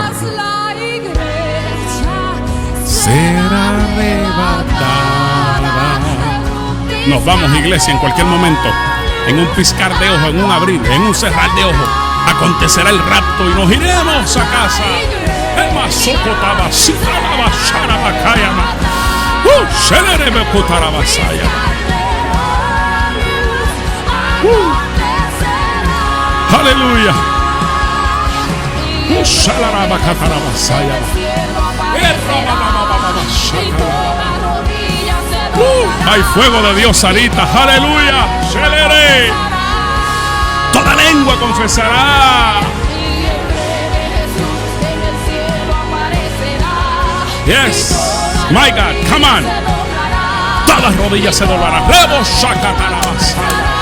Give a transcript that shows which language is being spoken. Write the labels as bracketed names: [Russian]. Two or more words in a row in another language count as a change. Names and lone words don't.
[Spanish] Mas la iglesia Será arrebatada. Nos vamos, iglesia, en cualquier momento. En un piscar de ojos, en un abrir, en un cerrar de ojos, acontecerá el rapto y nos iremos a casa. El masoco tabasita la bachara bacayama. Shelerebe kutara basaya. Aleluya. Shalaraba katara basaya. Hay fuego de Dios, Sarita. Aleluya. Shelere. Toda lengua confesará. [English] Yes. My God. Come on. [Spanish] Todas las rodillas se doblarán. Rebo shakatara basaya.